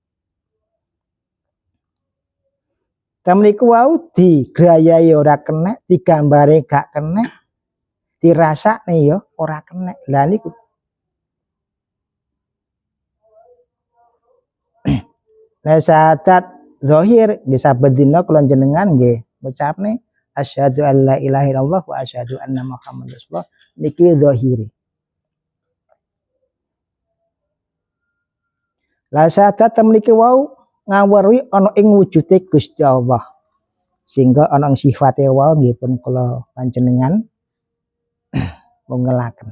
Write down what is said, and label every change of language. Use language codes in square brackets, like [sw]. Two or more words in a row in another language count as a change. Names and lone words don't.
[jv] Temriku wau digrayai ora kenek, digambare gak kenek, dirasakne ya ora kenek. Lah niku. Lah syahadat zahir nggih saben dina kula jenengan nggih ngucapne [ar] أشهد أن لا إله إلا الله وأشهد أن محمدا رسول الله [jv] niki zahiri. Lah syahadat temriki wau ngawruhi ana ing wujude Gusti Allah. Sehingga ana ing sifate wau nggih pun kula panjenengan mungelaken.